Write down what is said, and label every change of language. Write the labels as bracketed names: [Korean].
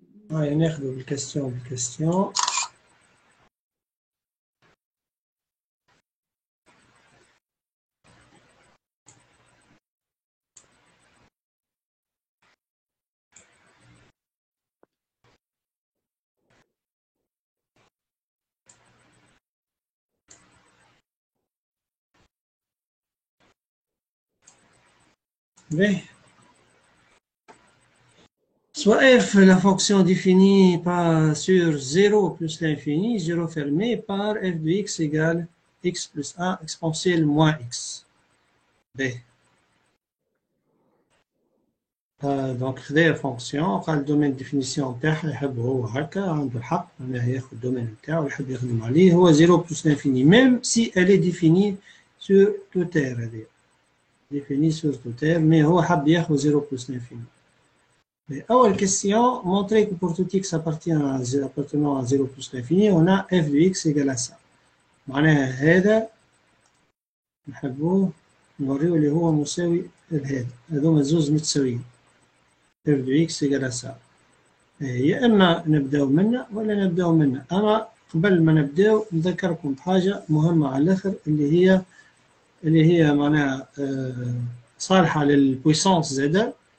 [Arabic] هاي ناخذوا بالكاستيون باهي. [French] Soit f, la fonction définie sur 0 plus l'infini, 0 fermé, par f de x égale x plus 1 exponentielle moins x. B. [Arabic] Donc, خذا fonction, قال الدومين définition تاعها يحب هو هكا عنده الحق معناها ياخذ الدومين نتاعو يحب يخدم عليه هو [French] 0 plus l'infini, même si elle est définie sur tout R [Arabic] هذه. [French] Définie sur tout R, mais [Arabic] هو حب ياخذ [French] 0 plus l'infini. Autre question, montrer que pour tout x appartenant à 0 plus l'infini, on a f de x égale à ça. [Arabic] معناها هذا نحبوه نوريه اللي هو مساوي لهذا هذوما زوز متساويين [French] f de x égale à ça. [Arabic] يا اما نبداو منه ولا نبداو منه. اما قبل ما نبداو نذكركم بحاجه مهمه على الاخر اللي هي معناها صالحه للبويسونس زاده.